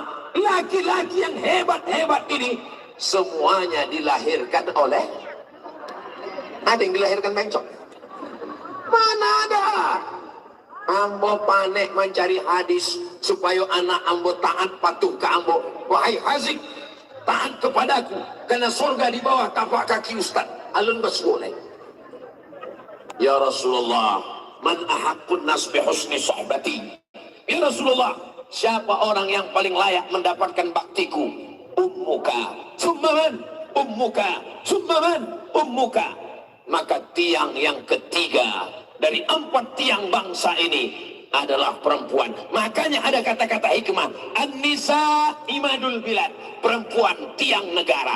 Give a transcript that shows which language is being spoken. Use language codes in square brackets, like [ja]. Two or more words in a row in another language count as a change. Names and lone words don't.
[id] Laki-laki yang hebat-hebat ini semuanya dilahirkan oleh, ada yang dilahirkan bencong. Mana ada? [min] Ambo panek mencari hadis supaya anak ambo taat patuh ke ambo. [id] Wahai Hazik, taat kepadaku karena surga di bawah tapak kaki Ustaz. [min] Alun basboleh. [ar] Ya Rasulullah, man ahaqqun nas bi husni sohbati. [id] Ya Rasulullah, siapa orang yang paling layak mendapatkan baktiku? [ar] Ummuka, summan, ummuka, summan, ummuka. [id] Maka tiang yang ketiga dari 4 tiang bangsa ini adalah perempuan. Makanya ada kata-kata hikmah, [ar] an-nisa imadul bilad, [id] perempuan tiang negara.